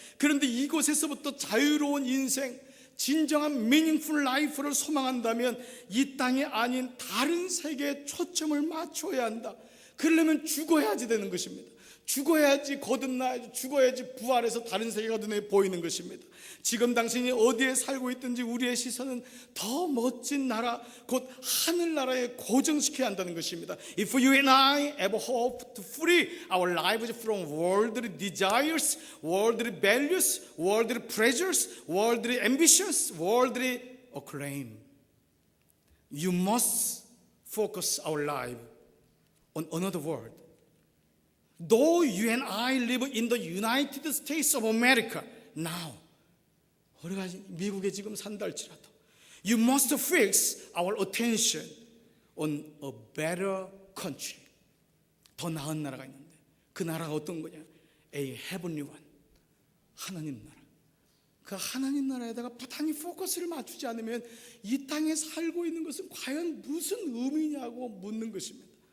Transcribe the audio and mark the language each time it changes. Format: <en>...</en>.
<ko>그런데 이곳에서부터 자유로운 인생, 진정한</ko> <en>meaningful life</en> <ko>를 소망한다면 이 땅이 아닌 다른 세계에 초점을 맞춰야 한다. 그러려면 죽어야지 되는 것입니다. 죽어야지 거듭나야지, 죽어야지 부활해서 다른 세계가 눈에 보이는 것입니다. 지금 당신이 어디에 살고 있든지 우리의 시선은 더 멋진 나라, 곧 하늘나라에 고정시켜야 한다는 것입니다.</ko> <en>If you and I ever hope to free our lives from worldly desires, worldly values, worldly pleasures, worldly ambitions, worldly acclaim, you must focus our life on another world. Though you and I live in the United States of America now,</en> <ko>우리가 미국에 지금 산다 할지라도</ko> <en>you must fix our attention on a better country.</en> <ko>더 나은 나라가 있는데 그 나라가 어떤 거냐?</ko> <en>A heavenly one.</en> <ko>하나님 나라. 그 하나님 나라에다가 부단히 포커스를 맞추지 않으면 이 땅에 살고 있는 것은 과연 무슨 의미냐고 묻는 것입니다.</ko>